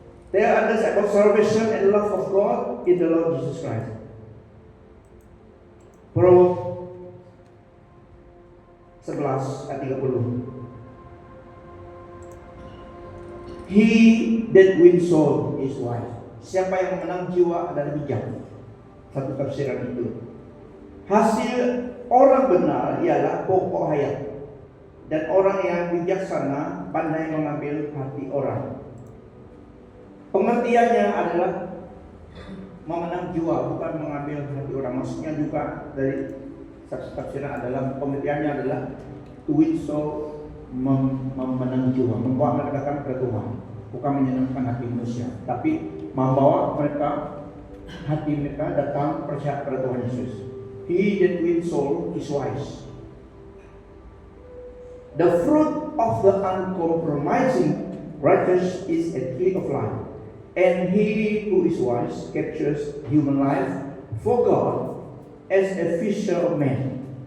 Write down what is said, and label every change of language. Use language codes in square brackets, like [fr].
[en] Tell others about salvation and love of God in the Lord Jesus Christ. [id] Prolog 11 ayat 30. [en] He that wins soul is wise. [id] Siapa yang menang jiwa adalah bijak. Satu tafsiran itu. Hasil orang benar ialah pokok hayat, dan orang yang bijaksana pandai mengambil hati orang. Pengertiannya adalah memenang jiwa, bukan mengambil hati orang. Maksudnya juga dari satu tafsiran adalah pengertiannya adalah [en] to win soul, [id] memenang jiwa, membawa mereka datang kepada Tuhan, bukan menyenangkan hati manusia, tapi membawa mereka hati mereka datang percaya kepada Tuhan Yesus. [en] He that wins soul is wise. The fruit of the uncompromising righteous is a tree of life, and he who is wise captures human life for God as a fisher of men.